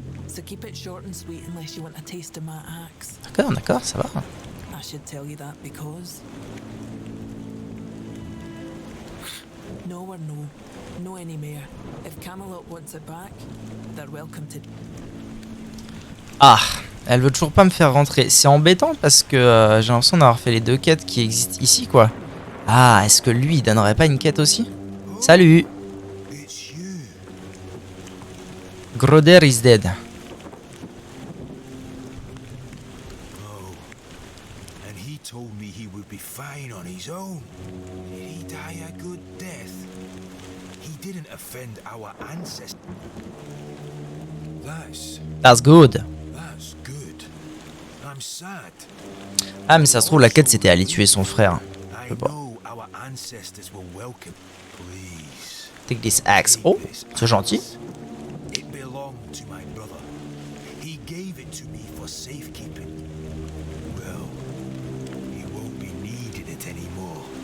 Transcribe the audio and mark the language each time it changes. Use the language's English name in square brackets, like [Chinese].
[English] So keep it short and sweet unless you want a taste of my axe. [French] D'accord, d'accord, ça va. [English] I should tell you that because no or no anymore. If Camelot wants it back, they're welcome to. [French] Ah, elle veut toujours pas me faire rentrer. C'est embêtant parce que j'ai l'impression d'avoir fait les deux quêtes qui existent ici, quoi. Ah, est-ce que lui, il donnerait pas une quête aussi? Salut! [English] Groder is dead. And he told me he would be fine on his own. Did he die a good death? He didn't offend our ancestors. That's good. That's good. I'm sad. [French] Ah, mais ça se trouve, la quête, c'était aller tuer son frère. [English] I know our ancestors will welcome. Please. Take this axe. [French] Oh, c'est gentil. [English] It belonged to my brother. He gave it to me for safekeeping. Well, he won't be needing it anymore.